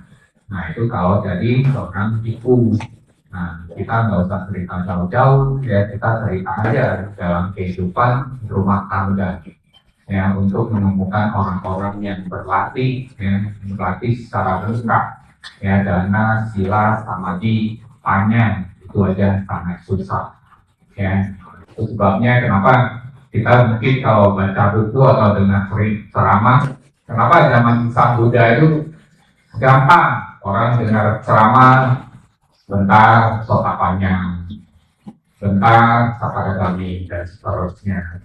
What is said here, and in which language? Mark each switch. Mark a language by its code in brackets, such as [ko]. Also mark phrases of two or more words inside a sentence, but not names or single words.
[id] Nah itu kalau jadi seorang biku. Nah, kita nggak usah cerita jauh-jauh, ya kita cerita aja dalam kehidupan rumah tangga, ya untuk menemukan orang-orang yang berlatih, ya berlatih secara lengkap, ya dana, sila, samadhi, panya itu aja sangat susah, ya. Itu sebabnya kenapa kita mungkin kalau baca buku atau dengar ceramah, kenapa zaman Sang Buddha itu gampang orang dengar ceramah. Bentar, sota panjang, bentar, sapadagami, dan seterusnya.